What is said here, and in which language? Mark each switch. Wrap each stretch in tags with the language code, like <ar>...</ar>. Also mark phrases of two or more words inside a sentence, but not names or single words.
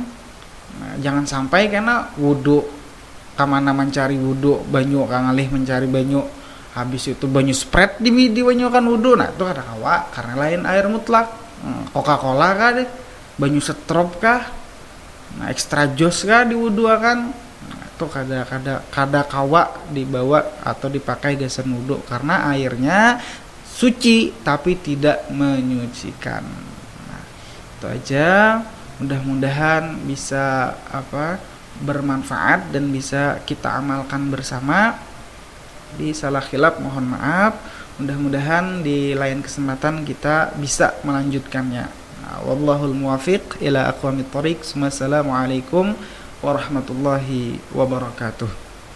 <bjn>Nah, jangan sampai karena wudu kamana mencari wudu, banyu kangalih mencari banyu, habis itu banyu spread di banyu kan wudu. Nah, itu kada kawa karena lain air mutlak. Coca-Cola kah deh, banyu setrop kah, nah, extra jos kah diwuduakan, nah, itu kada kawa dibawa atau dipakai gasan wudu karena airnya suci tapi tidak menyucikan.</bjn> <id>Nah, itu aja, mudah-mudahan bisa bermanfaat dan bisa kita amalkan bersama. Di salah khilaf mohon maaf. Mudah-mudahan di lain kesempatan kita bisa melanjutkannya.</id> <ar>والله الموفق إلى أقوم الطريق. والسلام عليكم ورحمة الله وبركاته.</ar>